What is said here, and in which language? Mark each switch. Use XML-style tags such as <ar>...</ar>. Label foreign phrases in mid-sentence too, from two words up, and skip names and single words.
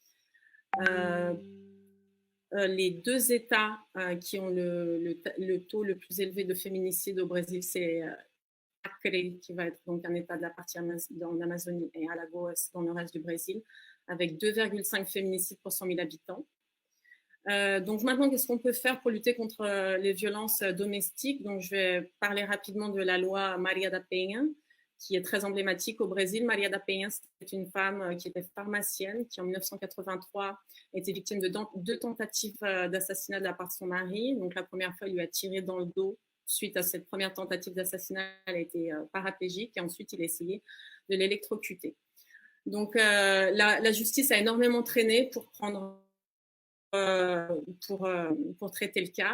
<fr>Les 2 États qui ont le taux le plus élevé de féminicide au Brésil, c'est Acre, qui va être donc un État de la partie en Amazonie, et Alagoas dans le reste du Brésil, avec 2,5 féminicides pour 100 000 habitants. Donc maintenant, qu'est-ce qu'on peut faire pour lutter contre les violences domestiques? Donc je vais parler rapidement de la loi Maria da Penha, qui est très emblématique au Brésil. Maria da Penha, c'était une femme qui était pharmacienne, qui en 1983 était victime de 2 tentatives d'assassinat de la part de son mari. Donc la première fois, il lui a tiré dans le dos. Suite à cette première tentative d'assassinat, elle a été paraplégique, et ensuite il a essayé de l'électrocuter. Donc la justice a énormément traîné pour traiter le cas.</fr>